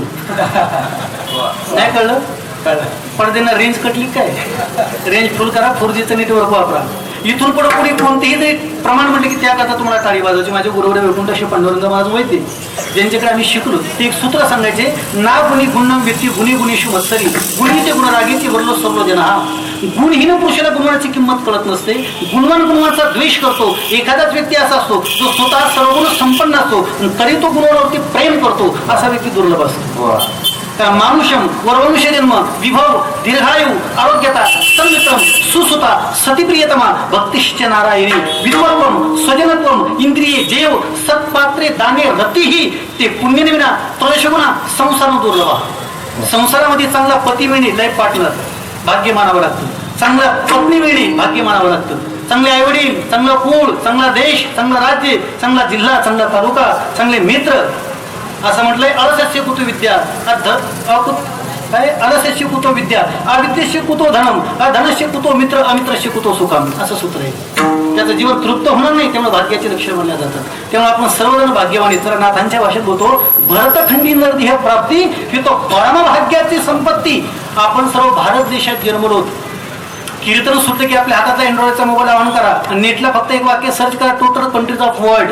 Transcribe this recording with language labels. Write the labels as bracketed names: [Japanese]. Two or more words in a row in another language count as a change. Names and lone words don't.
[Marathi] नाही कळलं? पडद्यांना रेंज कटली काय? रेंज फुल करा, 4Gचं नेटवर्क वापरा. इथून पुढे कोणी कोणतेही जरी प्रमाण म्हटले की त्याकरता तुम्हाला टाळी वाजवायची. माझे गुरुवडे वैकुंठ पांडुरंग महाराज वैद्य, ज्यांच्याकडे आम्ही शिकलो, ते एक सूत्र सांगायचे, [Sanskrit] ना गुणी गुणम व्यक्ती गुणी गुणेषु मत्सरी गुणीचे गुण रागीचे वरलो सर्व जन. [Marathi] हा गुणहीन पुरुषाला गुणवाची किंमत कळत नसते, गुणवान गुणवाचा द्वेष करतो. एखादाच व्यक्ती असा असतो जो स्वतः सर्व गुण संपन्न असतो तरी तो गुणावरती प्रेम करतो, असा व्यक्ती दुर्लभ असतो. [Sanskrit] मानुषम वरवंश जन्म विभव दीर्घायु आरोग्यता संमित्रम सुसुता सतीप्रियतमा भक्तिश्च नारायणी विद्वत्वम स्वजनत्वम इंद्रिये जेव सत्पात्रे दाने रतीही ते पुण्यनिविना त्रयशगुणा संसार दुर्लभा. [Marathi] संसारामध्ये चांगला पती मिळणे [English] life partner [Marathi] भाग्य मानावं लागतं, चांगला पत्नी मिळणे भाग्य मानावं लागतं, चांगले आईवडील, चांगला कुळ, चांगला देश, चांगला राज्य, चांगला जिल्हा, चांगला तालुका, चांगले मित्र. असं म्हटलंय, [Sanskrit] असस्य कुतु विद्या काय अलस्य कुतो विद्या अविद्येशी कुतो धनम धनस्य कुतो मित्र अमित्रस्य कुतो सुखम [Marathi] असं सूत्र आहे. त्याचं जीवन तृप्त होणार नाही त्यामुळे भाग्याचे लक्षण मानल्या जातात. त्यामुळे आपण सर्वजण भाग्यवान इतर नाथांच्या भाषेत बोलतो भरतखंडी नरदेह प्राप्ती ही तो परमभाग्याची संपत्ती. आपण सर्व भारत देशात जन्मलो. कीर्तन सुटलं की आपल्या हातातला अँड्रॉइडचा मोबाईल ऑन करा आणि नेटला फक्त एक वाक्य सर्च करा [English] total countries of world.